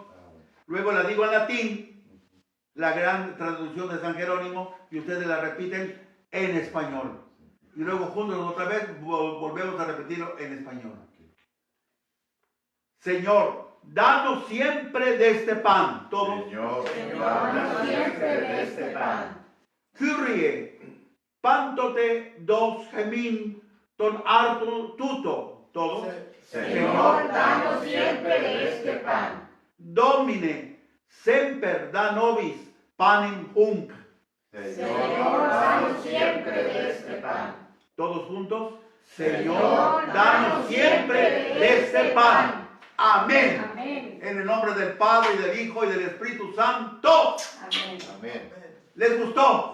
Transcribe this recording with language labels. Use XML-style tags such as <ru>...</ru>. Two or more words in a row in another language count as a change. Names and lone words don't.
<es>Luego la digo en latín, la gran traducción de San Jerónimo, y ustedes la repiten en español. Y luego juntos otra vez volvemos a repetirlo en español. Señor, danos siempre de este pan. Todos. Señor, Danos siempre de este pan.</es> <el>Κύριε, πάντοτε δὸς ἡμῖν τὸν ἄρτον τοῦτον.</el> <es>Todos. Señor, danos siempre de este pan.</es> <la>Domine, semper da nobis panem hunc.</la> <es>Señor, danos siempre de este pan. Todos juntos. Señor, danos siempre de este pan. Amén. Amén. En el nombre del Padre, y del Hijo, y del Espíritu Santo. Amén. Amén. ¿Les gustó?</es>